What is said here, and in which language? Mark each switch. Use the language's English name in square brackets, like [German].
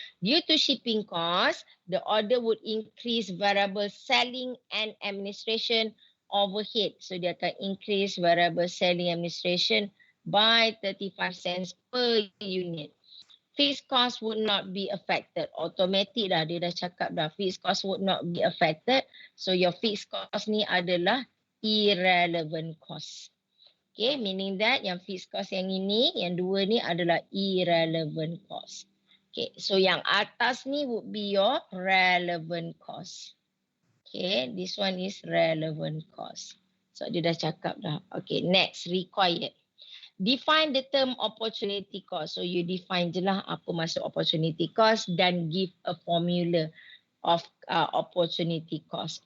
[English] Due to shipping cost, the order would increase variable selling and administration overhead. So [Malay] dia akan [English] increase variable selling administration by 35 cents per unit. Fixed cost would not be affected. [Malay] Automatic dah, dia dah cakap dah. [English] Fixed cost would not be affected. So your fixed cost [Malay] ni adalah [English] irrelevant cost. [Malay] Okay, [English] meaning that [Malay] yang fixed cost yang ini, yang dua ni adalah irrelevant cost. [English] Okay, so [Malay] yang atas ni [English] would be your relevant cost. Okay, this one is relevant cost. [Malay] So dia dah cakap dah. [English] Okay, next, required. Define the term opportunity cost. So you define [Malay] je lah apa maksud [English] opportunity cost dan give a formula of opportunity cost.